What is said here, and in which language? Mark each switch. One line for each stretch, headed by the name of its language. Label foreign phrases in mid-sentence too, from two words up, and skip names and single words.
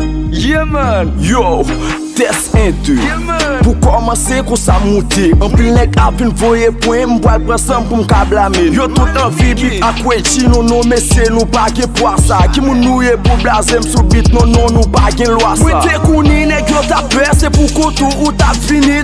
English: Yeah, man. Yo, test un, deux. Yeah, man.
Haitian Creole: Pou kòmanse, kou sa monte. Anpil nèg ap vin voye pwen, m pral pran san pou m ka blame. Yo tout anvi bip ak Reggie, non, non, men se nou pa gen pwa sa. Ki moun nou ye pou blaze m sou bit, non, non, nou pa gen lwa sa. Mwen te kouni, nèg yo ta pè, se pou koto ou ta fini.